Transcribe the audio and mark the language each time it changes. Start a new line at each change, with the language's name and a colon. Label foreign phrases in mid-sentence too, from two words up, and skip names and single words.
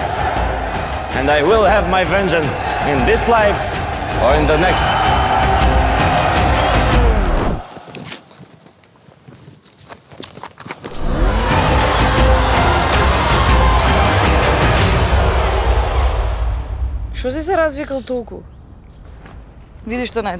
English: And I will have my vengeance in this life or in the next.
Macedonian: Што си се развикал толку? Види што најдов.